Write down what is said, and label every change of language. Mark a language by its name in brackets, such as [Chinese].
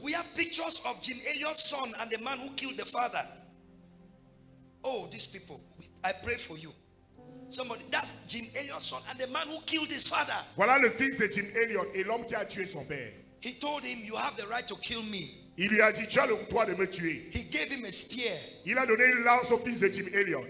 [English] We have pictures of Jim Elliot's son and the man who killed the father. Oh, these people, I pray for you. Somebody, that's Jim Elliot's son and the man who killed his father. [French] Voilà le fils de Jim Elliot et l'homme qui a tué son père. [English] He told him, you have the right to kill me. [French] Il lui a dit, tu as le droit de me tuer. [English] He gave him a spear. [French] Il a donné une lance au fils de Jim Elliot.